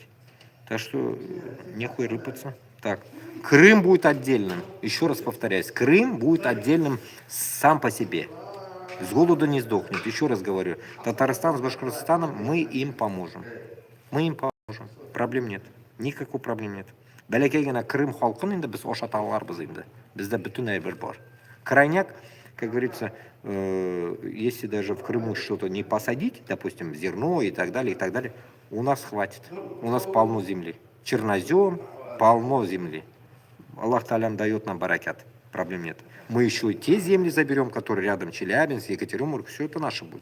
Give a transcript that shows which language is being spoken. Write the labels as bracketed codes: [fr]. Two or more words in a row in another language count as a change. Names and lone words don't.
[ru] Так что нехуй рыпаться. Так, Крым будет отдельным. Еще раз повторяюсь, Крым будет отдельным сам по себе. С голода не сдохнет. Еще раз говорю, Татарстан с Башкортостаном мы им поможем. Мы им поможем. Проблем нет. Никакой проблем нет. [tt] Бәләкәй Крым халқын инде без ашата аларбыз инде. Бездә бөтен әйбер бар. [ru] Крайняк, как говорится, если даже в Крыму что-то не посадить, допустим, зерно и так далее, у нас хватит. У нас полно земли. Чернозем, полно земли. Аллах Талям дает нам баракят. Проблем нет. Мы еще и те земли заберем, которые рядом, Челябинск, Екатеринбург, все это наше будет.